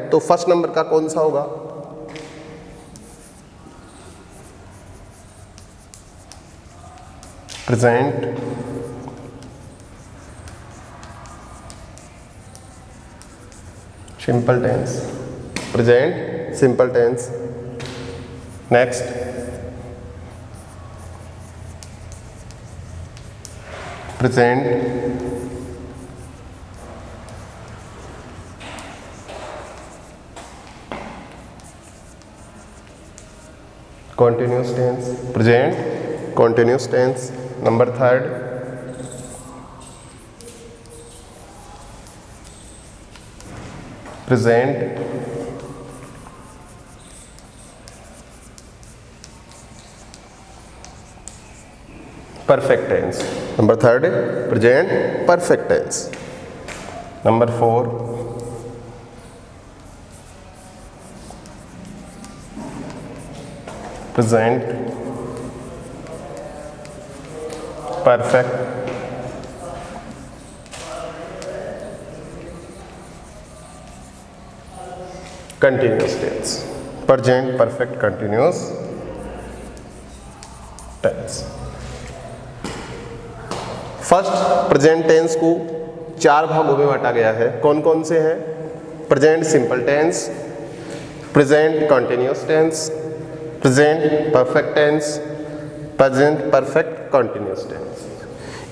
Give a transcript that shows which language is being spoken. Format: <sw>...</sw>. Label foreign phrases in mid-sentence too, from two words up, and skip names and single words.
<hi>तो फर्स्ट नंबर का कौन सा होगा?</hi> <en>present simple tense, present simple tense. next present continuous tense, present continuous tense। number third present perfect tense। number third present perfect tense। number four present perfect continuous tense, present perfect continuous tense। first present tense</en> <hi>को 4 भागों में बांटा गया है। कौन कौन से हैं?</hi> <en>present simple tense, present continuous tense, present perfect tense, present perfect continuous tense.</en>